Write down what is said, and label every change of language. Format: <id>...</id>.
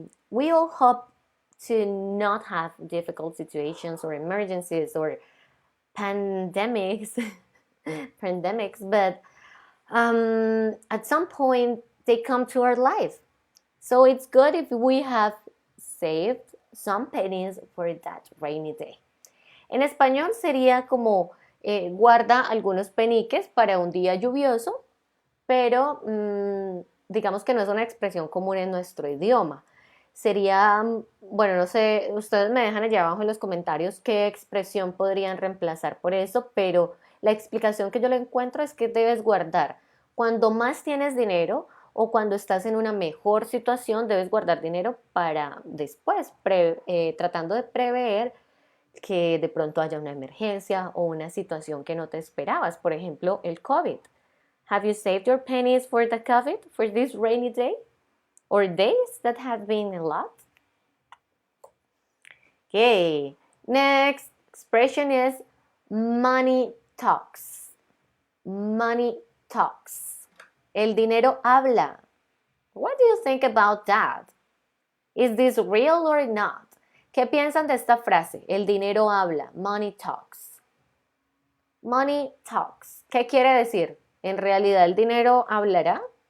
<en>We all hope to not have difficult situations or emergencies or pandemics, but at some point they come to our life. So it's good if we have saved some pennies for that rainy day.</en> <es>En español sería como guarda algunos peniques para un día lluvioso, pero digamos que no es una expresión común en nuestro idioma. Sería, bueno, no sé, ustedes me dejan allá abajo en los comentarios qué expresión podrían reemplazar por eso, pero la explicación que yo le encuentro es que debes guardar. Cuando más tienes dinero o cuando estás en una mejor situación, debes guardar dinero para después, tratando de prever que de pronto haya una emergencia o una situación que no te esperabas, por ejemplo, el COVID.</es> <en>Have you saved your pennies for the COVID, for this rainy day? Or days that have been a lot? Okay, next expression is money talks. Money talks.</en> <es>El dinero habla.</es> <en>What do you think about that? Is this real or not?</en> <es>¿Qué piensan de esta frase? El dinero habla.</es> <en>Money talks. Money talks.</en> <es>¿Qué quiere decir? ¿En realidad el dinero hablará?</es>